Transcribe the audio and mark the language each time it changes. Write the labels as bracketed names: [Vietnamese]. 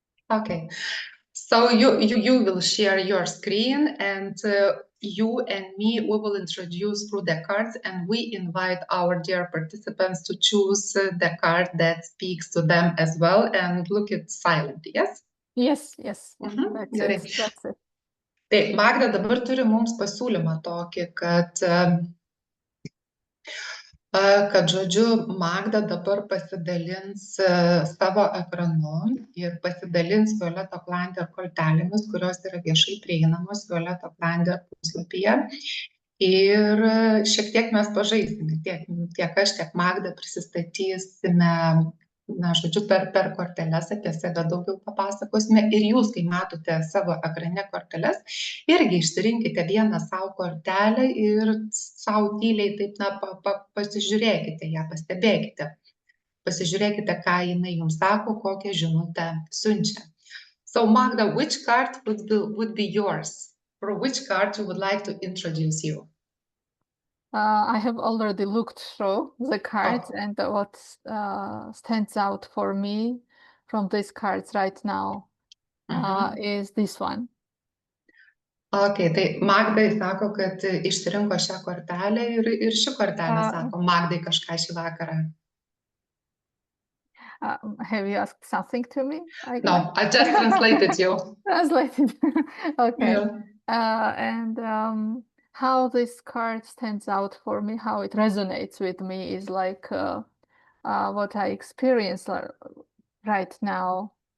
[English] Okay, so you will share your screen, and you and me, we will introduce through the cards, and we invite our dear participants to choose the card that speaks to them as well, and look it silent, yes? Yes. [Lithuanian] Gerai. [English] That's it. [Lithuanian] Tai Magda dabar turi mums pasiūlymą tokį, kad žodžiu, Magda dabar pasidalins savo ekranu ir pasidalins Violeto Oklander kortelėmis, kurios yra viešai prieinamos Violeto Oklander puslapyje. Ir šiek tiek mes pažaisime, tiek aš, tiek Magda prisistatysime, per korteles apie save daugiau papasakosime. Ir jūs, kai matote savo ekrane korteles, irgi išsirinkite vieną savo kortelę ir savo tyliai taip, pasižiūrėkite ją, pastebėkite. Pasižiūrėkite, ką jinai jums sako, kokią žinutę siunčia. [English] So, Magda, which card would be yours? For which card you would like to introduce you? I have already looked through the cards, and what stands out for me from these cards right now is this one. [Lithuanian] Okay, tai Magdai sako, kad išsirinko šią kortelę ir ši kortelė sako Magdai kažką šį vakarą. [English] Have you asked something to me? No, I just translated you. Translated. Okay. Yeah. And how this card stands out for me, how it resonates with me is like what I experience right now.